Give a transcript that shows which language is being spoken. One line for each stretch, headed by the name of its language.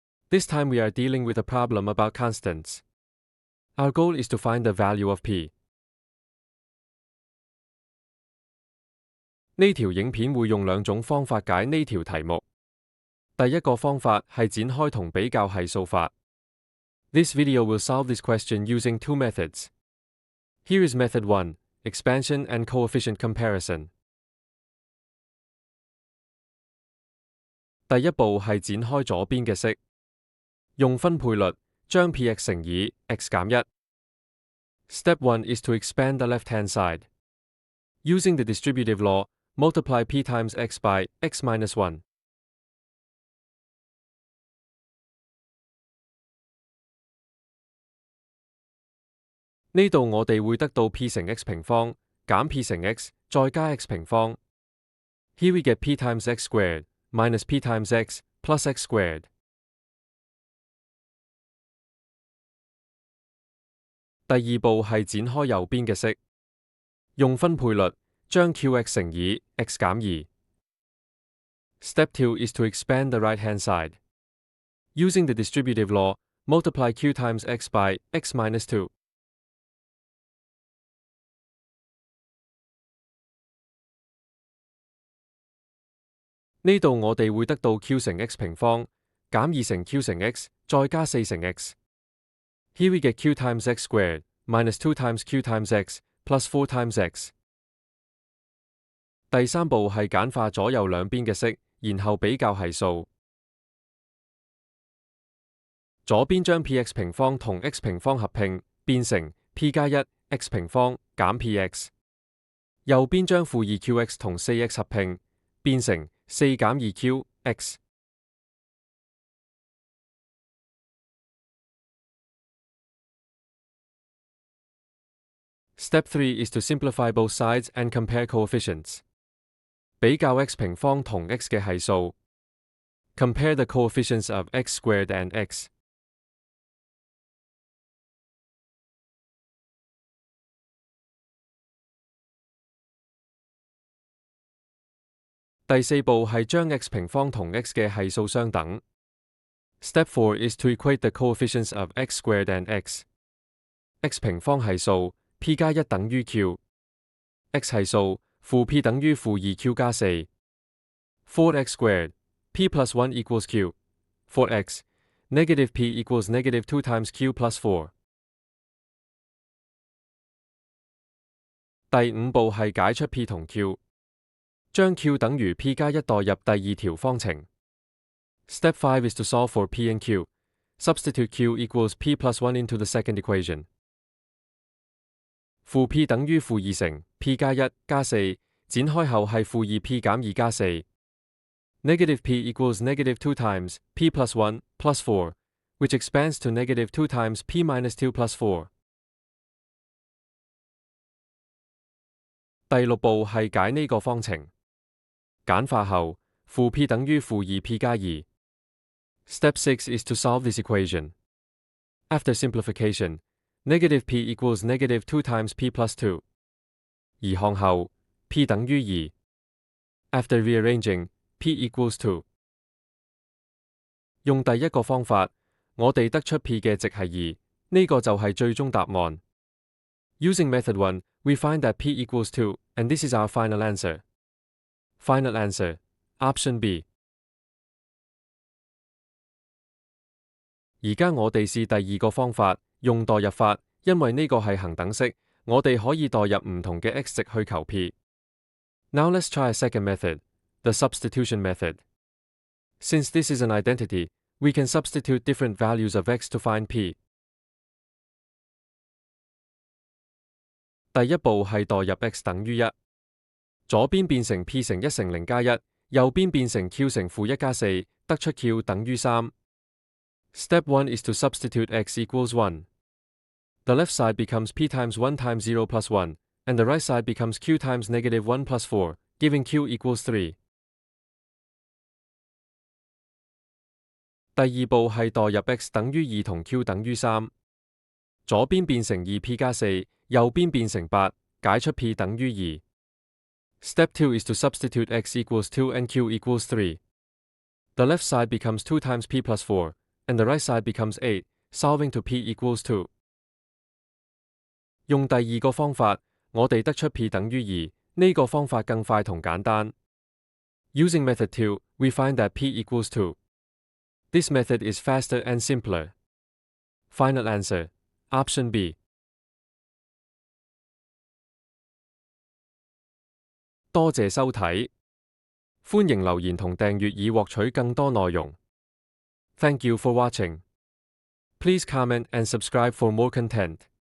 English: This time we are dealing with a problem about constants. Our goal is to find the value of p.
Cantonese: 呢條影片會用兩種方法解呢條題目。第一個方法係展開同比較係數法。
English: This video will solve this question using two methods. Here is method 1, expansion and coefficient comparison.
Cantonese: 第一步係展開左邊嘅式，用分配律將 px 乘以 x 減1。
English: Step 1 is to expand the left-hand side. Using the distributive law, multiply p times x by x minus 1.
Cantonese: 呢度我哋會得到 p 乘 x 平方減 p 乘 x 再加 x 平方。
English: Here we get p times x squared minus p times x plus x squared.
Cantonese: 第二步係展開右邊嘅式，用分配律將 qx 乘以 x 減2。
English: Step 2 is to expand the right-hand side. Using the distributive law, multiply q times x by x minus 2.
Cantonese: 呢度我哋會得到 q 乘 x 平方減2乘 q 乘 x 再加4乘 x。
English: Here we get q times x squared minus 2 times q times x plus 4 times x.
Cantonese: 第三步係簡化左右兩邊嘅式，然後比較係數。左邊將 px 平方同 x 平方合併，變成 p 加1 x 平方減 px。右邊將負2 qx 同4x 合併，變成4減2 q x。
English: Step 3 is to simplify both sides and compare coefficients.
Cantonese: 比較 x 平方同 x 嘅係數。
English: Compare the coefficients of x squared and x.
Cantonese: 第四步係將 x 平方同 x 嘅係數相等。
English: Step 4 is to equate the coefficients of x squared and x.
Cantonese: x 平方係數 p 加1等於 q。x 係數負 p 等於負2 q 加4。
English: For x squared, p plus 1 equals q. For x, negative p equals negative 2 times q plus 4.
Cantonese: 第五步係解出 p 同 q。將 q 等於 p 加1代入第二條方程。
English: Step 5 is to solve for p and q. Substitute q equals p plus 1 into the second equation.
Cantonese: 負 p 等於負2乘 p 加1加4，展開後係負2 p 減2加4。
English: Negative p equals negative 2 times p plus 1 plus 4, which expands to negative 2 times p minus 2 plus 4.
Cantonese: 第六步係解呢個方程。簡化後，負 p 等於負2 p 加2。
English: Step 6 is to solve this equation. After simplification, negative p equals negative 2 times p plus 2.
Cantonese: 移項後 p 等於2。
English: After rearranging, p equals 2.
Cantonese: 用第一個方法，我哋得出 p 嘅值係2，呢個就係最終答案。
English: Using method 1, we find that p equals 2, and this is our final answer. Final answer, option B.
Cantonese: 而家我哋試第二個方法，用代入法，因為呢個係恒等式，我哋可以代入唔同嘅 x 值去求 p。
English: Now let's try a second method, the substitution method. Since this is an identity, we can substitute different values of x to find p.
Cantonese: 第一步係代入 x 等於1，左邊變成 p 乘1乘0加1，右邊變成 q 乘負1加4，得出 q 等於3。
English: Step 1 is to substitute x equals 1. The left side becomes p times 1 times 0 plus 1, and the right side becomes q times negative 1 plus 4, giving q equals 3.
Cantonese: 第二步係代入 x 等於2同 q 等於3，左邊變成2p 加4，右邊變成8，解出 p 等於2。
English: Step 2 is to substitute x equals 2 and q equals 3. The left side becomes 2 times p plus 4, and the right side becomes 8, solving to p equals 2.
Cantonese: 用第二個方法，我哋得出 p 等於2，呢個方法更快同簡單。
English: Using method 2, we find that p equals 2. This method is faster and simpler. Final answer, option B.
Cantonese: 多謝收睇，歡迎留言同訂閱以獲取更多內容。
English: Thank you for watching. Please comment and subscribe for more content.